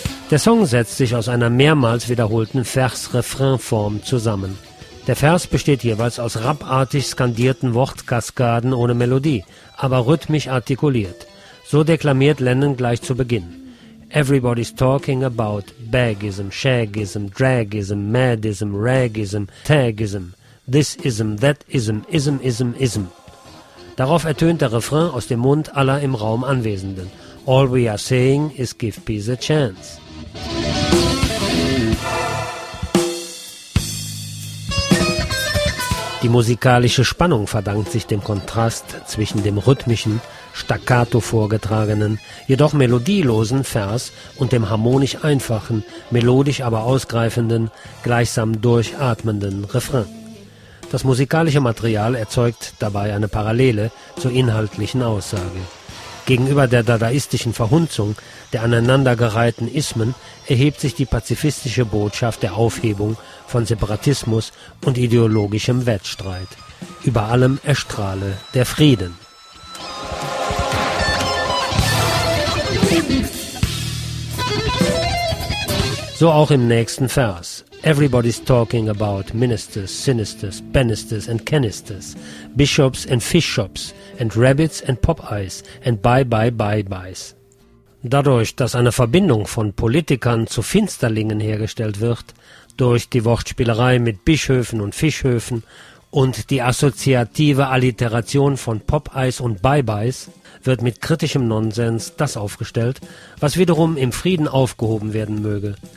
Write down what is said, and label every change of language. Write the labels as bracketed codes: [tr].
[de] Der Song setzt sich aus einer mehrmals wiederholten Vers-Refrain-Form zusammen. Der Vers besteht jeweils aus rappartig skandierten Wortkaskaden ohne Melodie, aber rhythmisch artikuliert. So deklamiert Lennon gleich zu Beginn. [en] Everybody's talking about bagism, shagism, dragism, madism, ragism, tagism, thisism, thatism, ism, ism, ism. [de] Darauf ertönt der Refrain aus dem Mund aller im Raum Anwesenden. [en] All we are saying is give peace a chance. [de] Die musikalische Spannung verdankt sich dem Kontrast zwischen dem rhythmischen, staccato vorgetragenen, jedoch melodielosen Vers und dem harmonisch einfachen, melodisch aber ausgreifenden, gleichsam durchatmenden Refrain. Das musikalische Material erzeugt dabei eine Parallele zur inhaltlichen Aussage. Gegenüber der dadaistischen Verhunzung der aneinandergereihten Ismen erhebt sich die pazifistische Botschaft der Aufhebung von Separatismus und ideologischem Wettstreit. Über allem erstrahle der Frieden. So auch im nächsten Vers. [en] Everybody's talking about ministers, sinisters, banisters and canisters, bishops and fish shops, and rabbits and Popeyes, and bye-bye-bye-byes. [de] Dadurch, dass eine Verbindung von Politikern zu Finsterlingen hergestellt wird, durch die Wortspielerei mit Bischöfen und Fischhöfen und die assoziative Alliteration von Popeyes und Bye-byes, wird mit kritischem Nonsens das aufgestellt, was wiederum im Frieden aufgehoben werden möge.